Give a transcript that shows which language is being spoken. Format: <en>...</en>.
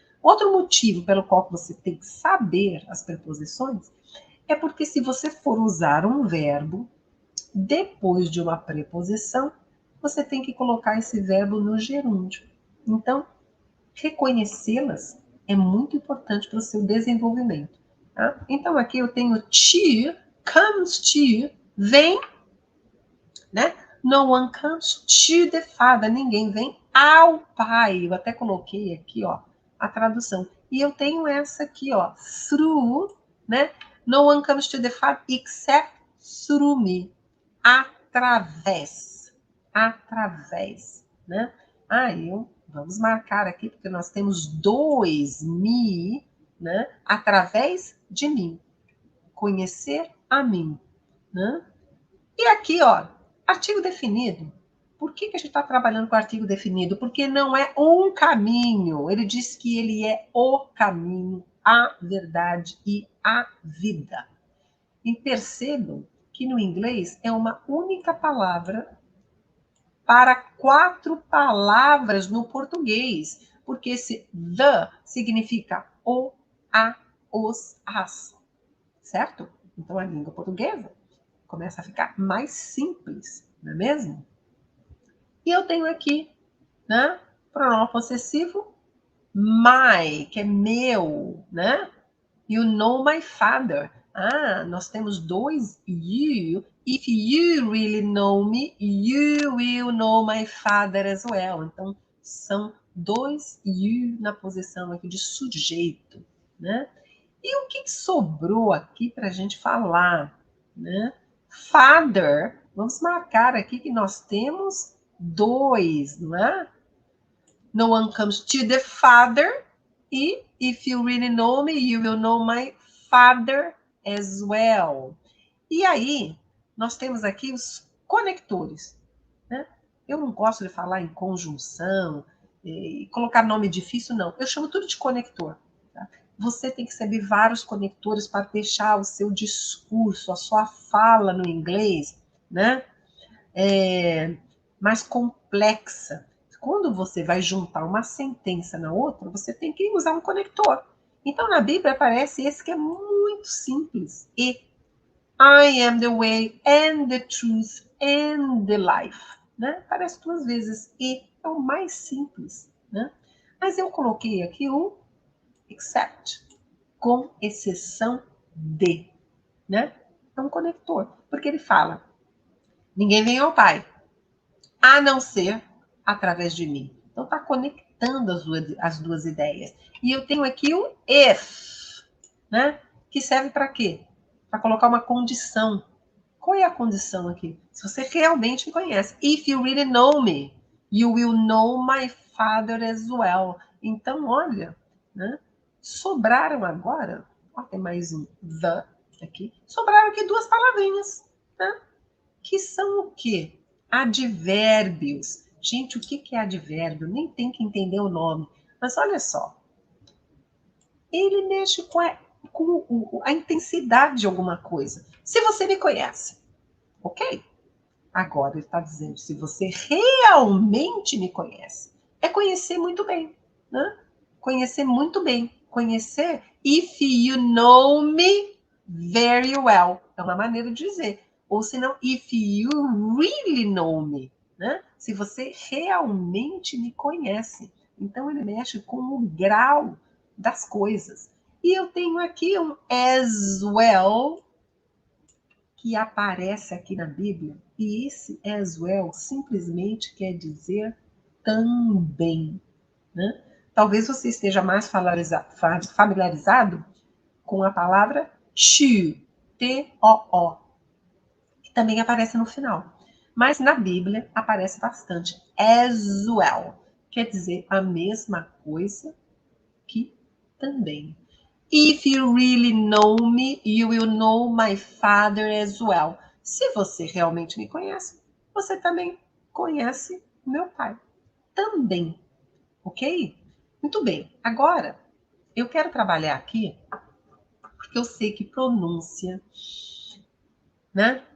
<pt>Outro motivo pelo qual você tem que saber as preposições é porque se você for usar um verbo depois de uma preposição, você tem que colocar esse verbo no gerúndio. Então, reconhecê-las é muito importante para o seu desenvolvimento. Tá? Então, aqui eu tenho to,</pt> <en>comes to,</en> <pt>vem, né?</pt> <en>No one comes to the father.</en> <pt>Ninguém vem ao pai. Eu até coloquei aqui, ó, a tradução. E eu tenho essa aqui, ó, through, né?</pt> <en>No one comes to the father except through me.</en> <pt>Através. Através, né? Vamos marcar aqui, porque nós temos dois me, né? Através de mim. Conhecer a mim, né? E aqui, ó, artigo definido. Por que a gente está trabalhando com artigo definido? Porque não é um caminho. Ele diz que ele é o caminho, a verdade e a vida. E percebam que no inglês é uma única palavra para 4 palavras no português. Porque esse the significa o, a, os, as. Certo? Então, a língua portuguesa começa a ficar mais simples, não é mesmo? E eu tenho aqui, né, pronome possessivo, my, que é meu, né?</pt> <en>You know my father.</en> <pt>Ah, nós temos dois you.</pt> <en>If you really know me, you will know my father as well.</en> <pt>Então, são dois you na posição aqui de sujeito, né? E o que sobrou aqui para a gente falar, né? Father Vamos marcar aqui que nós temos 2, não é?</pt> <en>No one comes to the Father. E if you really know me, you will know my Father as well.</en> <pt>E aí, nós temos aqui os conectores, né? Eu não gosto de falar em conjunção e colocar nome difícil, não. Eu chamo tudo de conector. Tá? Você tem que saber vários conectores para deixar o seu discurso, a sua fala no inglês, né? Mais complexa. Quando você vai juntar uma sentença na outra, você tem que usar um conector. Então, na Bíblia aparece esse que é muito simples.</pt> <en>E I am the way and the truth and the life.</en> <pt>Né? Aparece 2 vezes. E é o mais simples. Né? Mas eu coloquei aqui o except, com exceção de. Né? É um conector. Porque ele fala, ninguém vem ao Pai, a não ser através de mim. Então, está conectando as duas ideias. E eu tenho aqui o if, né? Que serve para quê? Para colocar uma condição. Qual é a condição aqui? Se você realmente me conhece.</pt> <en>If you really know me, you will know my Father as well.</en> <pt>Então, olha, né? Sobraram agora, ó, tem mais um the aqui, sobraram aqui 2 palavrinhas, né? Que são o quê? Advérbios. Gente, o que é advérbio? Nem tem que entender o nome. Mas olha só, ele mexe com a intensidade de alguma coisa. Se você me conhece, ok? Agora ele está dizendo, se você realmente me conhece, é conhecer muito bem, né? Conhecer muito bem.</pt> <en>Conhecer, if you know me very well.</en> <pt>É uma maneira de dizer. Ou se não,</pt> <en>if you really know me.</en> <pt>Né? Se você realmente me conhece. Então ele mexe com o grau das coisas. E eu tenho aqui um as well, que aparece aqui na Bíblia, e esse as well simplesmente quer dizer também, né? Talvez você esteja mais familiarizado com a palavra to, T-O-O, que também aparece no final. Mas na Bíblia aparece bastante as well, quer dizer a mesma coisa que também.</pt> <en>If you really know me, you will know my Father as well.</en> <pt>Se você realmente me conhece, você também conhece meu Pai. Também, ok? Muito bem. Agora, eu quero trabalhar aqui, porque eu sei que pronúncia, né?</pt>